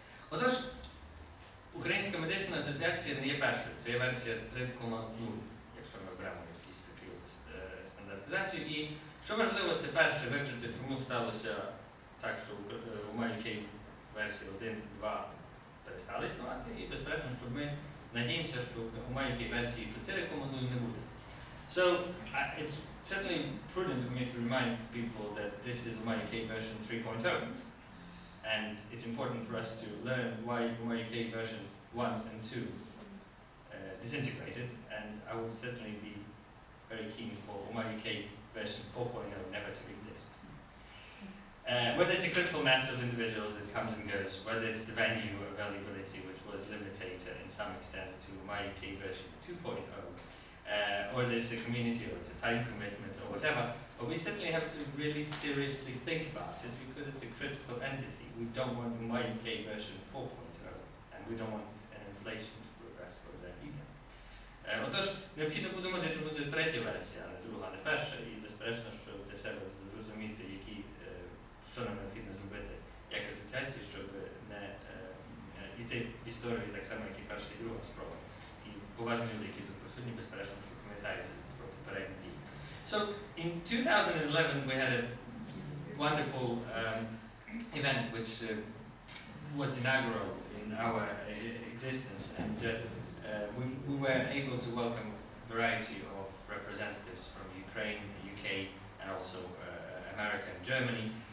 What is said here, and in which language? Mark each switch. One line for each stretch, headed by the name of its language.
Ukrainian: Отож, Українська медична асоціація не є першою, це є версія 3.0, якщо ми беремо якісь таку стандартизацію. І що важливо, це перше вивчити, чому сталося так, що Umauk версії 1, 2 перестали існувати, і безперечно, що ми надіємося, що Umauk версії 4.0 не буде.
English: So, it's certainly prudent for me to remind people that this is Umauk version 3.0. And it's important for us to learn why Umauk version 1 and 2 disintegrated, and I would certainly be very keen for Umauk version 4.0 never to exist. Whether it's a critical mass of individuals that comes and goes, whether it's the venue availability, which was limited in some extent to Umauk version 2.0, or there's a community, or it's a time commitment, or whatever, but we certainly have to really seriously think about it because it's a critical entity. We don't want Umauk version 4.0, and we don't want an inflation to progress further either.
Ukrainian: Отож, необхідно подумати, чому це третя версія, а не друга, а не перша, і безперечно, що для себе зрозуміти, що нам необхідно зробити як асоціації, щоб не йти в історію так само, як і перша і друга спроба. І поважні люди, які тут присутні, безперечно, що пам'ятають про попередні дії.
English: So, in 2011 we had a wonderful event which was inaugural in our existence, and we were able to welcome a variety of representatives from Ukraine, the UK, and also America and Germany.